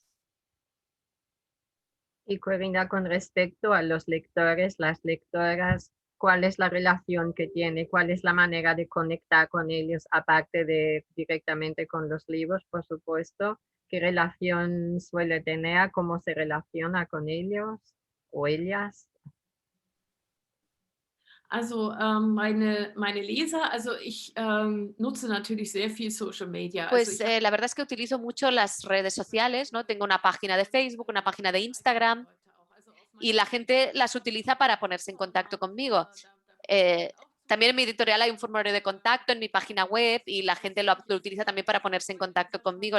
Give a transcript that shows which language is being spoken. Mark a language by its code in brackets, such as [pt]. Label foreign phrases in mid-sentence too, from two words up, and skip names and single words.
[es] Y Corina, con respecto a los lectores, las lectoras, ¿cuál es la relación que tiene? ¿Cuál es la manera de conectar con ellos, aparte de directamente con los libros, por supuesto? ¿Qué relación suele tener? ¿Cómo se relaciona con ellos o ellas? [de] Also meine Leser, also ich nutze natürlich sehr viel [en] Social Media. [de] Also [es] Pues [de] ich habe [es] la verdad es que utilizo mucho las redes sociales, ¿no? Tengo una página de Facebook, una página de Instagram y la gente las utiliza para ponerse en contacto conmigo. Eh, También en mi editorial hay un formulario de contacto en mi página web y la gente lo utiliza también para ponerse en contacto conmigo.